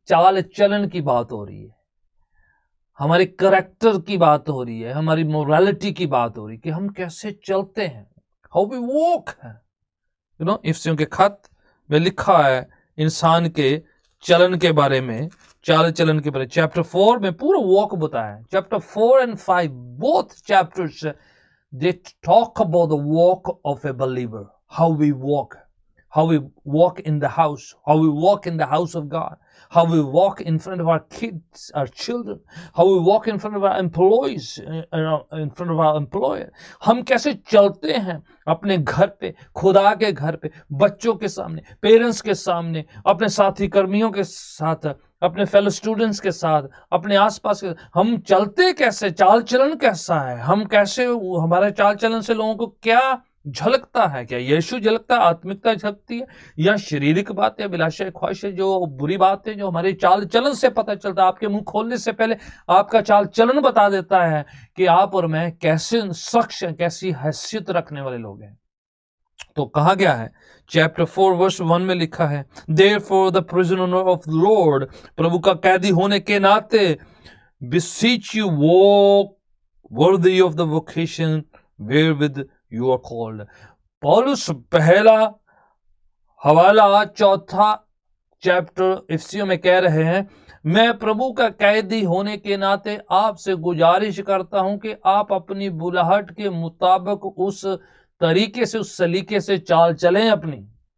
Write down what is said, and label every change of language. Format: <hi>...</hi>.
<hi>चाल चलन की बात हो रही है, हमारे करैक्टर की बात हो रही है, हमारी मोरालिटी की बात हो रही है कि हम कैसे चलते हैं,</hi> <en>how we walk</en> <hi>है। इफिसियों के खत में लिखा है इंसान के चलन के बारे में, चाल चलन के बारे में। चैप्टर 4 में पूरा वॉक बताया है।</hi> <en>Chapter 4 and 5 both chapters they talk about the walk of a believer, how we walk in the house, how we walk in the house of God, how we walk in front of our kids, our children, how we walk in front of our employees, in front of our employer.</en> <hi>हम कैसे चलते हैं अपने घर पे, खुदा के घर पे, बच्चों के सामने, पेरेंट्स के सामने, अपने साथी कर्मियों के साथ, अपने फेलो स्टूडेंट्स के साथ, अपने आसपास के, हम चलते कैसे, चाल चलन कैसा है, हम कैसे, हमारे चाल चलन से लोगों को क्या झलकता है, क्या यीशु झलकता है, आत्मिकता झलकती है, या शारीरिक बात है, विलासा ख्वाहिश है, जो बुरी बात है, जो हमारे चाल चलन से पता चलता है। आपके मुंह खोलने से पहले आपका चाल चलन बता देता है कि आप और मैं कैसे शख्स हैं, कैसी हैसियत रखने वाले लोग हैं। तो कहा गया है चैप्टर 4 वर्स 1 में लिखा है,</hi> <en>Therefore the prisoner of the Lord,</en> <hi>प्रभु का कैदी होने के नाते,</hi> <en>beseech you walk worthy of the vocation wherewith you are called.</en> <hi>पौलुस पहला हवाला 4 चैप्टर इफिसियों में कह रहे हैं, मैं प्रभु का कैदी होने के नाते आपसे गुजारिश करता हूं कि आप अपनी बुलाहट के मुताबिक उस तरीके से, उस सलीके से चाल चलें अपनी।</hi>